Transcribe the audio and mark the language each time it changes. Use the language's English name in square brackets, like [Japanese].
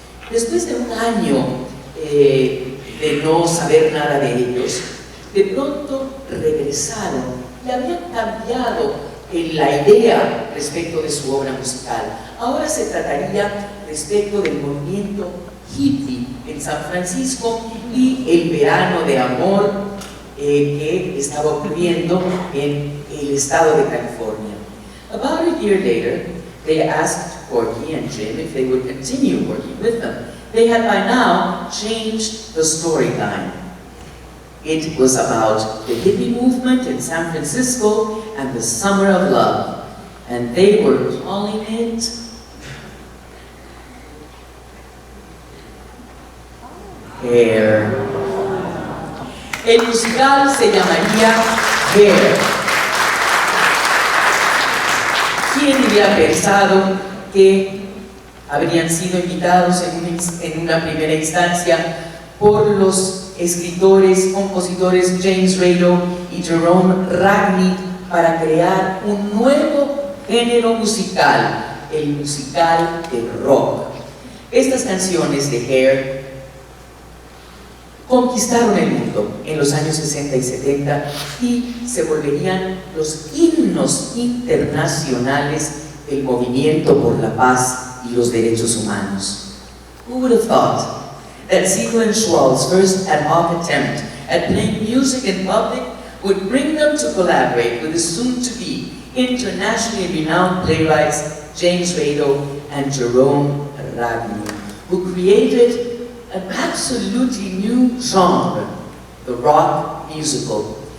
[Spanish] Después de un año de no saber nada de ellos, de pronto regresaron y habían cambiado la idea respecto de su obra musical. Ahora se trataría respecto del movimiento hippie en San Francisco y el verano de amor que estaba ocurriendo en el estado de California. [English] About a year later, they asked Corky and Jim if they would continue working with them. They had by now changed the storyline. It was about the hippie movement in San Francisco and the summer of love, and they were calling it Hair. [Spanish] El musical se llamaría Hair. ¿Quién hubiera pensado que habrían sido invitados en una primera instancia por los escritores, compositores James Rado y Jerome Ragney para crear un nuevo género musical, el musical de rock? Estas canciones de Hair conquistaron el mundo en los años 60 y 70 y se volverían los himnos internacionales del movimiento por la paz y los derechos humanos. [English] Who would have thought that Siegel and Schwalb's first ad hoc attempt at playing music in public would bring them to collaborate with the soon-to-be internationally renowned playwrights James Rado and Jerome Ragni, who created an absolutely new genre, the rock musical.